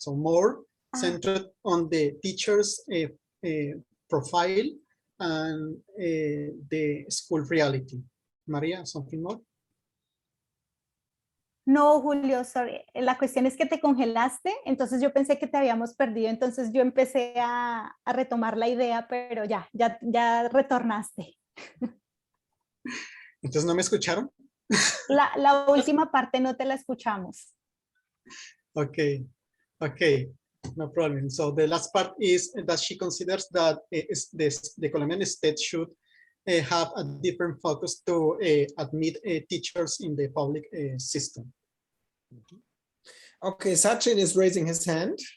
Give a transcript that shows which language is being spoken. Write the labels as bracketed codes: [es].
[en] So more centered on the teacher's profile and the school reality. Maria, something more? No, Julio, sorry. [es] La cuestión es que te congelaste, entonces yo pensé que te habíamos perdido, entonces yo empecé a retomar la idea, pero ya retornaste. Entonces, ¿no me escucharon? La última parte no te la escuchamos. [en] Okay, no problem. So the last part is that she considers that the Colombian state should have a different focus to admit teachers in the public system. Okay, Sachin is raising his hand.